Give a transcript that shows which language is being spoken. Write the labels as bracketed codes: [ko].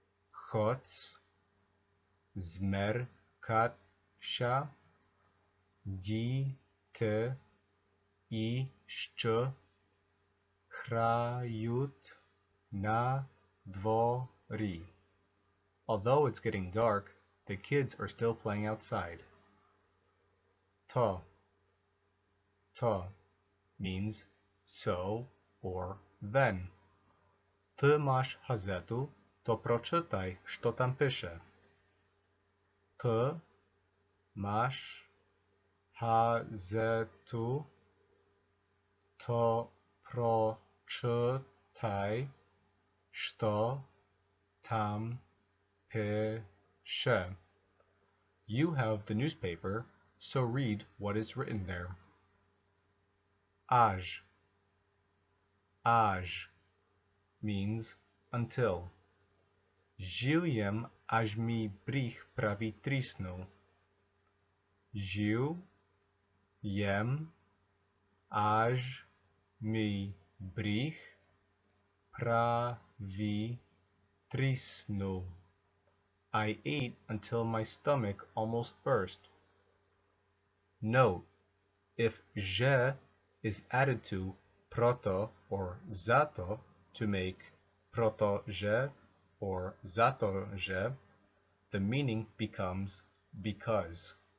[rue] Хоч змеркача, діти іще грають на дворі. [en] Although it's getting dark, the kids are still playing outside. To means so or then. [rue] Ти маєш газету, то прочитай, що там пише. Ти маєш газету, то прочитай, що там пише. [en] You have the newspaper, so read what is written there. Аж means until. [rue] Жив єм, аж мій бріх правий тріснув. Жив єм, аж мій бріх правий тріснув. [en] I ate until my stomach almost burst. Note, if je is added to proto or zato to make proto-je or zato-je, the meaning becomes because.